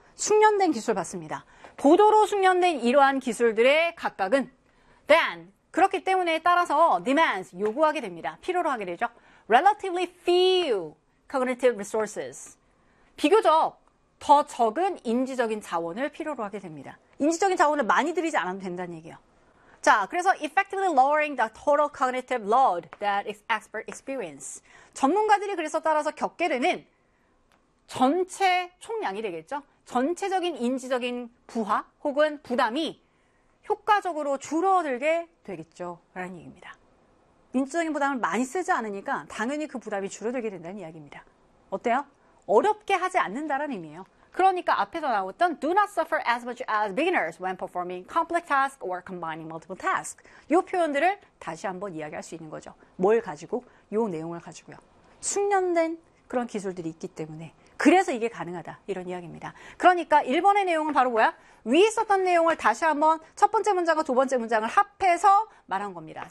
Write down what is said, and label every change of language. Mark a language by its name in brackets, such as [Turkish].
[Korean] 숙련된 기술 봤습니다. 고도로 숙련된 이러한 기술들의 각각은 then, 그렇기 때문에 따라서 demands, 요구하게 됩니다. 필요로 하게 되죠. [English] Relatively few cognitive resources. [Korean] 비교적 더 적은 인지적인 자원을 필요로 하게 됩니다. 인지적인 자원을 많이 들이지 않아도 된다는 얘기예요. 자, 그래서 [English] effectively lowering the total cognitive load that experts experience. [Korean] 전문가들이 그래서 따라서 겪게 되는 전체 총량이 되겠죠. 전체적인 인지적인 부하 혹은 부담이 효과적으로 줄어들게 되겠죠. 라는 얘기입니다. 인지적인 부담을 많이 쓰지 않으니까 당연히 그 부담이 줄어들게 된다는 이야기입니다. 어때요? 어렵게 하지 않는다는 의미예요. 그러니까 앞에서 나왔던 [English] Do not suffer as much as beginners when performing complex tasks or combining multiple tasks. [Korean] 이 표현들을 다시 한번 이야기할 수 있는 거죠. 뭘 가지고? 이 내용을 가지고요. 숙련된 그런 기술들이 있기 때문에 그래서 이게 가능하다. 이런 이야기입니다. 그러니까 1번의 내용은 바로 뭐야? 위에 썼던 내용을 다시 한번 첫 번째 문장과 두 번째 문장을 합해서 말한 겁니다.